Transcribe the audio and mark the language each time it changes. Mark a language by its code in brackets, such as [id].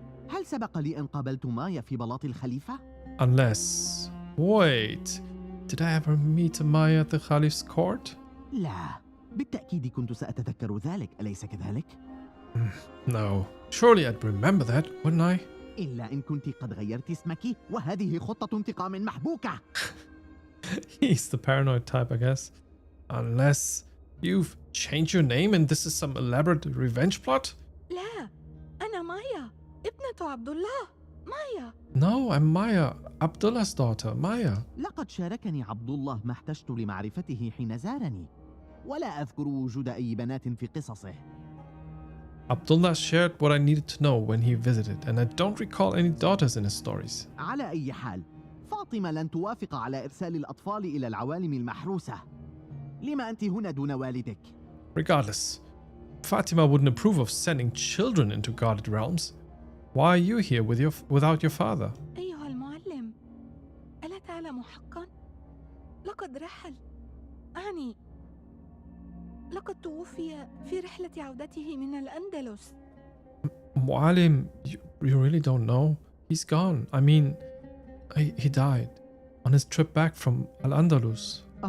[ar] هل سبق لي أن قابلت مايا في بلاط الخليفة؟ [en] Unless... Wait. Did I ever meet a Maya at the Caliph's court? [ar] لا، بالتأكيد كنت سأتذكر ذلك، أليس كذلك؟ [en] No. Surely I'd remember that, wouldn't I? [ar] إلا إن كنت قد غيرت اسمك، وهذه خطة انتقام محبوكة. [en] He's the paranoid type, I guess. Unless you've changed your name and this is some elaborate revenge plot? [ar] لا أنا مايا ابنة عبد الله مايا. [en] No, I'm Maya, Abdullah's daughter, Maya. [ar] لقد شاركني عبد الله ما احتجت لمعرفته حين زارني، ولا أذكر وجود أي بنات في قصصه. [en] Abdullah shared what I needed to know when he visited, and I don't recall any daughters in his stories. [ar] على أي حال، فاطمة لن توافق على إرسال الأطفال إلى العوالم المحروسة. لما أنت هنا دون والدك؟ [en] Regardless, Fatima wouldn't approve of sending children into guarded realms. Why are you here without your father? [ar] أيها المعلم، ألا تعلم حقا؟ لقد رحل. أعني لقد توفي في رحلة عودته من الأندلس. [en] Mu'alim, you really don't know? He's gone. I mean, he died on his trip back from Al-Andalus.